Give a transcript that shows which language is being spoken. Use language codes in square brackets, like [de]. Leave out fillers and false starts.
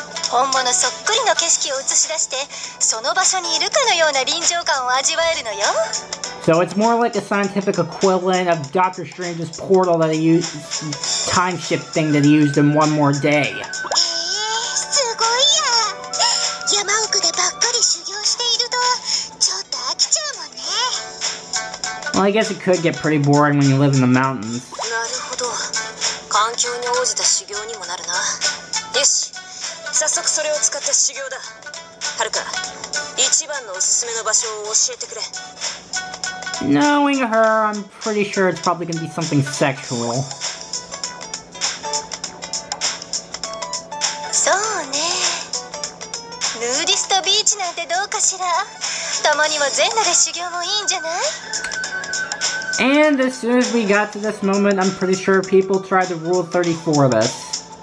[ja] 本物そっくりの景色を映し出して、その場所にいるかのような臨場感を味わえるのよ。 [en] So it's more like a scientific equivalent of Doctor Strange's portal that he used, time shift thing that he used in One More Day. [ja] すごいや。山奥でばっかり修行していると、ちょっと飽きちゃうもんね。 [en] Well, I guess it could get pretty boring when you live in the mountains. [ja] なるほど。環境に応じた修行にもなるな。よし。早速それを使った修行だ。はるか、一番のおすすめの場所を教えてくれ。 [en] Knowing her, I'm pretty sure it's probably gonna be something sexual. [ja] そうね。ヌーディストビーチなんてどうかしら。たまには全裸で修行もいいんじゃない？ [en] And as soon as we got to this moment, I'm pretty sure people tried to Rule 34 this.